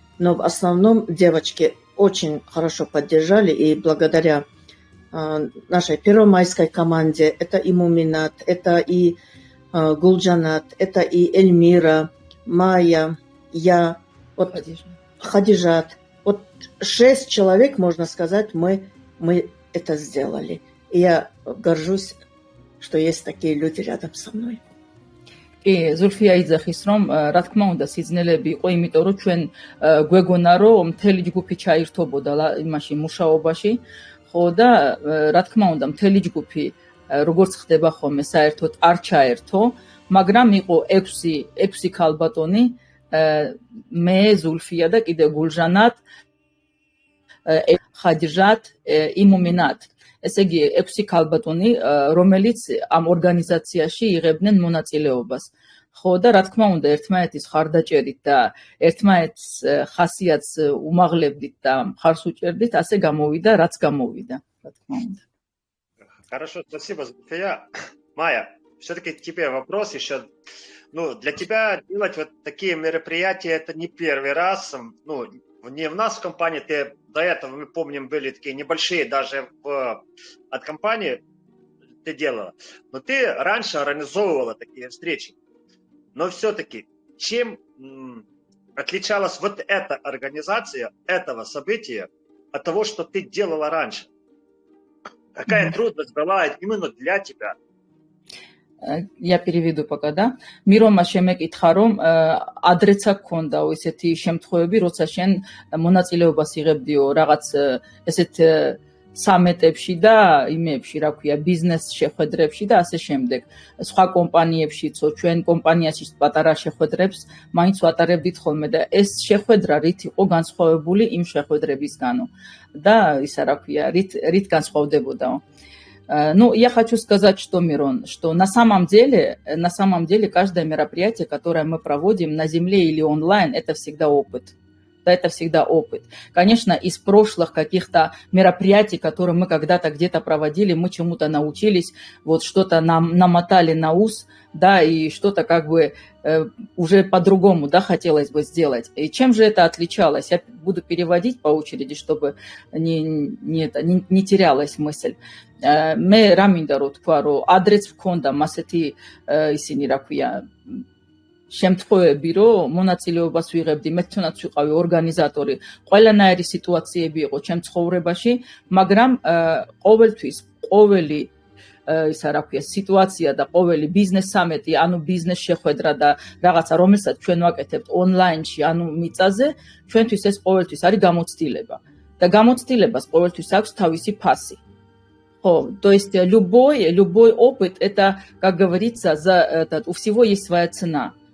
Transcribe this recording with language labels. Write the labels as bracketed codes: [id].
[ru] Но в основном девочки очень хорошо поддержали, и благодаря нашей первомайской команде, это и Муминат, это и Гулджанат, это и Эльмира, Майя, я, вот Хадижат. Вот 6 человек, можно сказать, мы это сделали. И я горжусь, что есть такие люди рядом со мной. [ka] კი, ზულფია იძახის, რომ რა თქმა უნდა სიძნელეები იყო, იმიტომ რომ ჩვენ გვეგონა, რომ მთელი ჯგუფი ჩაირთობოდა იმაში მუშაობაში, ხო და რა თქმა უნდა მთელი ჯგუფი როგორც ხდება ხოლმე საერთოდ არ ჩაერთო, მაგრამ იყო 6 ქალბატონი, მე, ზულფია და კიდე გულჟანათ, ხადიჟათ, იმუმინათ. ესე იგი 6 ქალბატონი, რომელიც ამ ორგანიზაციაში იღებდნენ მონაწილეობას. ხო და რა თქმა უნდა ერთმანეთის ხარდაჭერით და ერთმანეთის ხასიათს უმაღლებდით და მხარს უჭერდით, ასე გამოვიდა, რაც გამოვიდა, რა თქმა უნდა. [ru] Хорошо, спасибо, Зульфия. Майя, все-таки тебе вопрос еще. Ну, для тебя делать вот такие мероприятия, это не первый раз. Ну, не в нас в компании, ты до этого, мы помним, были такие небольшие даже от компании ты делала. Но ты раньше организовывала такие встречи. Но все-таки, чем отличалась вот эта организация, этого события, от того, что ты делала раньше? Какая трудность была именно для тебя? Я переведу пока, да. [ka] მირონმა შემეკითხა, რომ ადრეცა გქონდაო ესეთი შემთხვევები, როცა შენ მონაწილეობას იღებდიო რაღაც ესეთ სამეტებში და იმებში, რა ქვია, ბიზნეს შეხვედრებში და ასე შემდეგ. სხვა კომპანიებშიცო, ჩვენ კომპანიაში პატარა შეხვედრებს მაინც ვატარებდით ხოლმე და ეს შეხვედრა რით იყო განსხვავებული იმ შეხვედრებისგანო და ისა რა ქვია, რით განსხვავდებოდაო. [ru] Ну, я хочу сказать, что, Мирон, что на самом деле каждое мероприятие, которое мы проводим на земле или онлайн, это всегда опыт. Да, это всегда опыт. Конечно, из прошлых каких-то мероприятий, которые мы когда-то где-то проводили, мы чему-то научились, вот что-то нам намотали на ус, да, и что-то как бы уже по-другому, да, хотелось бы сделать. И чем же это отличалось? Я буду переводить по очереди, чтобы не терялась мысль. [ka] მე რა მინდა რომ თქვა, რომ ადრეც მქონდა მასეთი ისინი რა ქვია შემთხვევები, რომ მონაწილეობას ვიღებდი, მე თვითონაც ვიყავი ორგანიზატორი, ყველანაირი სიტუაციები იყო ჩემ ცხოვრებაში, მაგრამ ყოველთვის ყოველი ისა რა ქვია სიტუაცია და ყოველი ბიზნეს სამეტი, ანუ ბიზნეს შეხვედრა და რაღაცა, რომელსაც ჩვენ ვაკეთებთ ონლაინში, ანუ მიწაზე, ჩვენთვის ეს ყოველთვის არის გამოცდილება. და გამოცდილებას ყოველთვის აქვს თავისი ფასი. [ru] То есть любой опыт, это, как говорится, у всего есть своя цена.